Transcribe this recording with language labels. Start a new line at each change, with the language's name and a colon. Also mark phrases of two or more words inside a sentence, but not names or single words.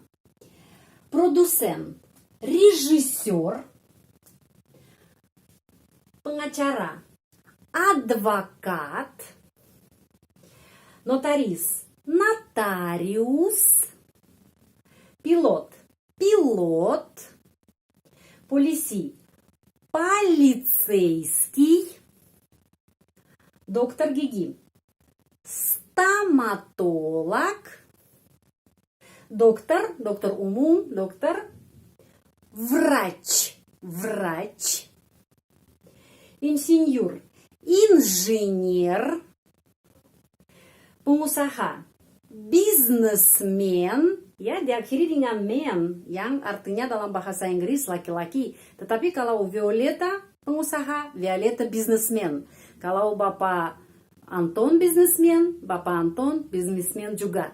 Indonesian: Produsen, rejisor, pengacara, advokat, notaris, notarius, pilot, polisi,
Russian: полицейский, доктор гигиен, стоматолог, доктор umum, dokter, врач, инженер,
Indonesian: pengusaha, businessman, ya diakhiri dengan man yang artinya dalam bahasa Inggris laki-laki. Tetapi kalau Violeta pengusaha, Violeta businessman. Kalau Bapak Anton businessman, Bapak Anton businessman juga.